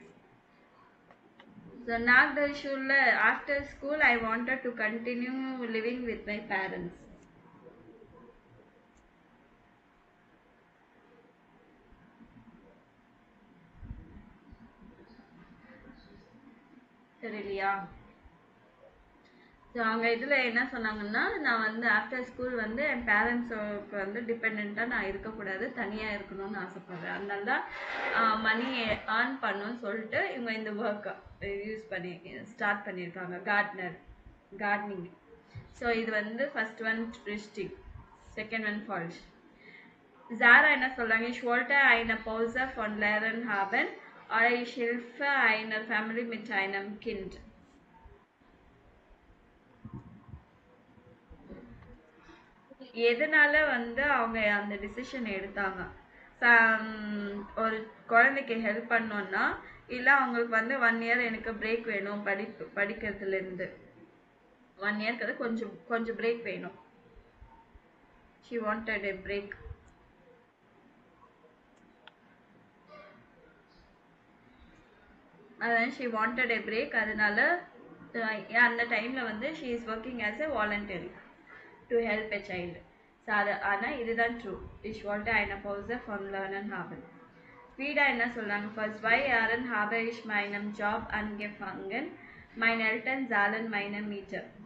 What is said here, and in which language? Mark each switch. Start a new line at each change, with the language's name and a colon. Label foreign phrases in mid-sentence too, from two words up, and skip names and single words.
German: So nach der Schule,
English: after school, I wanted to continue living with my parents.
Tamil: தெரியலையா ஸோ அவங்க இதில் என்ன சொன்னாங்கன்னா நான் வந்து
English: after school
Tamil: வந்து என் பேரண்ட்ஸுக்கு வந்து டிபெண்ட்டாக நான் இருக்கக்கூடாது தனியாக இருக்கணும்னு ஆசைப்பட்றேன் அதனால தான்
English: money earn
Tamil: பண்ணணும்னு சொல்லிட்டு இவங்க இந்த ஒர்க்கை யூஸ் பண்ணி ஸ்டார்ட் பண்ணியிருக்காங்க கார்டனிங் ஸோ இது வந்து
English: first one
Tamil: richtig
English: second one
Tamil: falsch Sarah என்ன சொல்றாங்க
German: ich wollte eine Pause von Lernen haben oder ich helfe einer Family mit einem Kind
Tamil: எதனால வந்து அவங்க அந்த டிசிஷன் எடுத்தாங்க ஒரு குழந்தைக்கு ஹெல்ப் பண்ணோம்னா இல்ல அவங்களுக்கு வந்து 1 இயர் எனக்கு பிரேக் வேணும் படிக்கிறதுல இருந்து 1 இயர்க்கு கொஞ்சம் பிரேக் வேணும்
English: she wanted a break அதான் she wanted a break
Tamil: அதனால அந்த டைம்ல வந்து
English: she is working as a voluntary to help a child.
Tamil: ஆனா இதுதான் true.
German: Ich wollte eine Pause von Lernen haben. Wieder
Tamil: என்ன சொல்றாங்க
German: vor 2 Jahren habe ich meinen Job angefangen. Meine Eltern zahlen meine Miete.